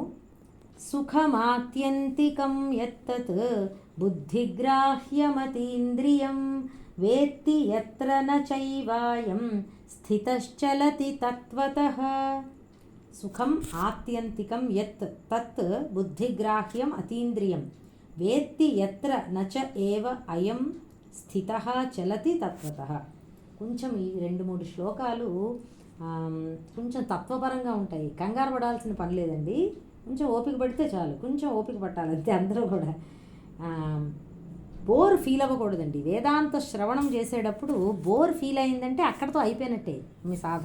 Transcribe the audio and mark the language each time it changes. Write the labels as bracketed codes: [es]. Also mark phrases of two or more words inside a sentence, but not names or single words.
[sa] సుఖమాత్యంతికం యత్తత్ బుద్ధిగ్రాహ్యమతీంద్రియం వేత్తి యత్ర న చైవాయం స్థితశ్చలతి తత్వతః. సుఖం ఆత్యంతికం యత్ తత్ బుద్ధిగ్రాహ్యం అతీంద్రియం వేత్తి యత్ర న చ ఏవ అయం స్థితః చలతి తత్వతః. [te] కొంచెం ఈ 2-3 శ్లోకాలు కొంచెం తత్వపరంగా ఉంటాయి. కంగారు పడాల్సిన పని లేదండి. కొంచెం ఓపిక పడితే చాలు, కొంచెం ఓపిక పట్టాలి అంతే. అందరూ కూడా [en] bore feel [te] అవ్వకూడదండి. వేదాంత శ్రవణం చేసేటప్పుడు [en] bore feel [te] అయిందంటే అక్కడితో అయిపోయినట్టే మీ సాధన.